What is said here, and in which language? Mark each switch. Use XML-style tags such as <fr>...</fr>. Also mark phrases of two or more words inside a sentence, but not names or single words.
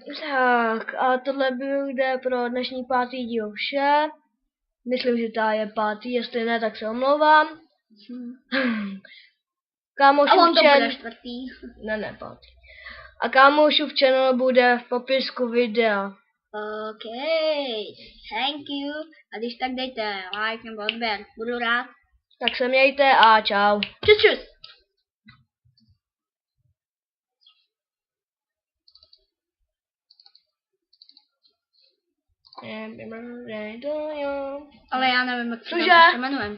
<cs>Tak, a tohle bude pro dnešní 5. díl vše. Myslím, že ta je 5. Jestli ne, tak se omlouvám. Kámošův A on to bude 4. Ne, 5. A kámošův channel bude v popisku videa.</cs> <en>OK, thank you.</en> <cs>A když tak dejte like nebo odběr, budu rád. Tak se mějte a čau. Čus. Ale já nevím, jak se tam jmenujeme.</cs>